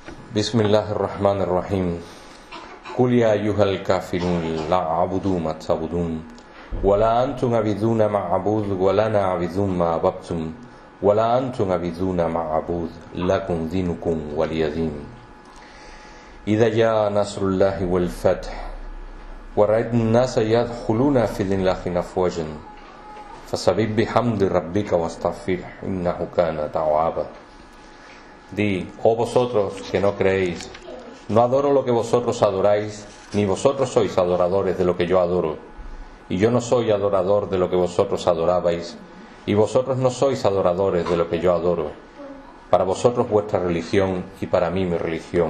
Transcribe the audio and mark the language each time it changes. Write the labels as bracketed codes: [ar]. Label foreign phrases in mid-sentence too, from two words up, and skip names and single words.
[ar] بسم الله الرحمن الرحيم قل يا أيها الكافرون لا أعبد ما تعبدون ولا أنتم عابدون ما أعبد ولا أنا عابد ما عبدتم ولا أنتم عابدون ما أعبد لكم دينكم ولي دين إذا جاء نصر الله والفتح ورأيت الناس يدخلون في دين الله أفواجا فسبح بحمد ربك واستغفره إنه كان توابا. [es] Di, oh vosotros que no creéis, no adoro lo que vosotros adoráis, ni vosotros sois adoradores de lo que yo adoro, y yo no soy adorador de lo que vosotros adorabais, y vosotros no sois adoradores de lo que yo adoro. Para vosotros vuestra religión y para mí mi religión.